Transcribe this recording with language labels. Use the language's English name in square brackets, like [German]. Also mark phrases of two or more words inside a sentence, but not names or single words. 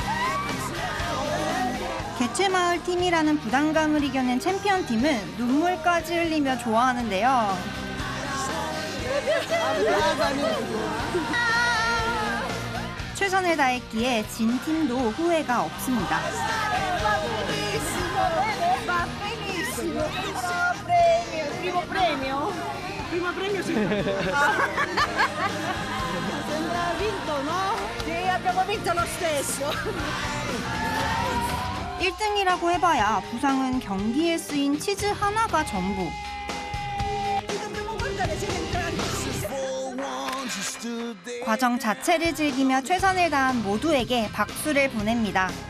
[Korean] 개최마을 팀이라는 부담감을 이겨낸 챔피언 팀은 눈물까지 흘리며 좋아하는데요. 최선을 다했기에 진 팀도 후회가 없습니다. [Italian] Primo premio? Primo premio sì. Sembra vinto, no? Sì, abbiamo vinto lo stesso. [Korean] 1등이라고 해봐야 부상은 경기에 쓰인 치즈 하나가 전부. 과정 자체를 즐기며 최선을 다한 모두에게 박수를 보냅니다.